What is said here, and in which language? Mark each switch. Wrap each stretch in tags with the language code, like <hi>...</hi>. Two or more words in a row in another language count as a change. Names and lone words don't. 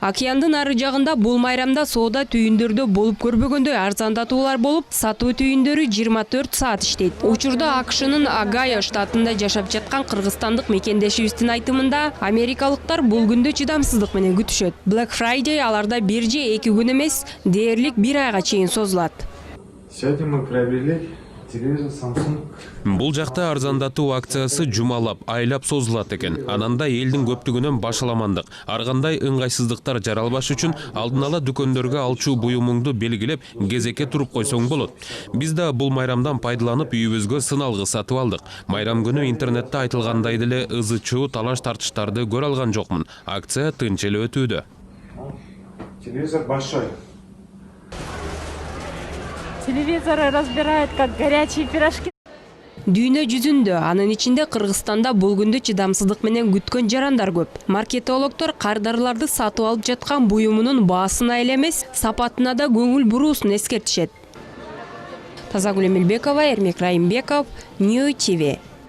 <ky>Океандын ары жагында бул майрамда соода түйүндөрдө болуп көрбөгөндөй арзандатуулар болуп, сатуу түйүндөрү 24 саат иштейт. Учурда АКШнын Огайо штатында жашап жаткан кыргызстандык мекендешибиздин айтымында, америкалыктар бул күндү чыдамсыздык менен күтүшөт. Black Friday аларда 1 же 2 күн эмес, дээрлик 1 айга чейин созулат.</ky> <ru>Сегодня мы приобрели телевизор Samsung.</ru> <ky>Бул жакта арзандатуу акциясы жумалап, айлап созулат экен. Ананда элдин көптүгүнөн башаламандык, ар кандай ыңгайсыздыктар жаралбаш үчүн алдын ала дүкөндөргө алчу буюмуңду белгилеп, кезекке туруп койсоң болот. Биз да бул майрамдан пайдаланып үйүбүзгө сыналгы сатып алдык. Майрам күнү интернетте айтылгандай деле ызы-чуу талаш тартыштарды көрө алган жокмун. Акция тынч эле өтүүдө.</ky> <ru>Телевизор большой. Телевизоры разбирают как горячие пирожки.</ru> <ky>Дүйнө жүзүндө, анын ичинде Кыргызстанда бул күндү чыдамсыздык менен күткөн жарандар көп. Маркетологдор кардарларды сатып алып жаткан буюмунун баасына эле эмес, сапатына да көңүл буруусун эскертишет. Тазагүл Эмилбекова, Эрмек Райымбеков, Нью ТВ.</ky>